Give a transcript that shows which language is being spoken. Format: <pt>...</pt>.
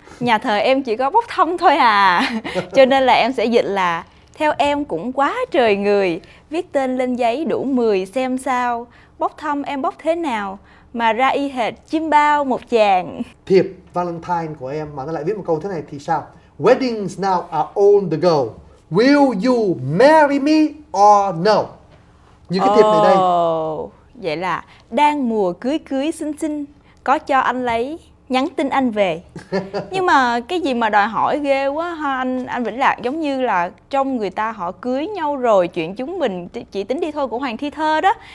<vi>Nhà thờ em chỉ có bốc thăm thôi à. Cho nên là em sẽ dịch là theo em cũng quá trời người, viết tên lên giấy đủ 10 xem sao, bốc thăm em bốc thế nào mà ra y hệt chim bao một chàng. Thiệp Valentine của em mà nó lại viết một câu thế này thì sao?</vi> <en>Weddings now are on the go, will you marry me or no?</en> <vi>Như cái thiệp này đây. Vậy là đang mùa cưới cưới xinh xinh, có cho anh lấy, nhắn tin anh về. Nhưng mà cái gì mà đòi hỏi ghê quá ha anh Vĩnh Lạc, giống như là trong người ta họ cưới nhau rồi, chuyện chúng mình chỉ tính đi thôi của Hoàng Thi Thơ đó.</vi>